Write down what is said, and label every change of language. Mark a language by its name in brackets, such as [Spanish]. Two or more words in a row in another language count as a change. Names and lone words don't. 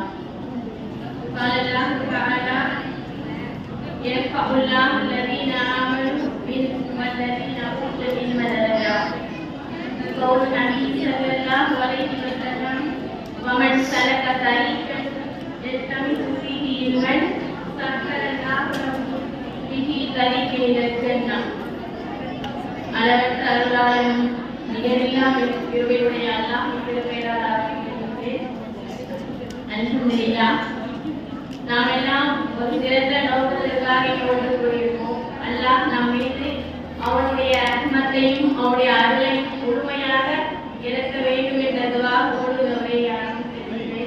[Arabic] قال الله تعالى يرفع الله الذين آمنوا منكم والذين أوتوا العلم درجات. قول النبي صلى الله عليه وسلم ومن سلك طريقا يلتمس فيه علما سهل الله له به طريق إلى الجنة. [Tamil] அளவற்ற அருளாளனும் நிகரில்லா கிருபையுடைய அல்லாஹ்வின் திருப்பெயரால் ஆரம்பிக்கின்றேன். அல்ஹம்துலில்லாஹ். நாம் எல்லாம் ஒரு சிறந்த நோக்கத்திற்காக ஒன்று கூடியிருக்கோம். அல்லாஹ் நம் மீது அவனுடைய ரஹ்மத்தையும் அவனுடைய அருளையும் முழுமையாக இறக்க வேண்டும் என்ற துஆவோடு நம்மை ஆரம்பிக்கின்றேன்.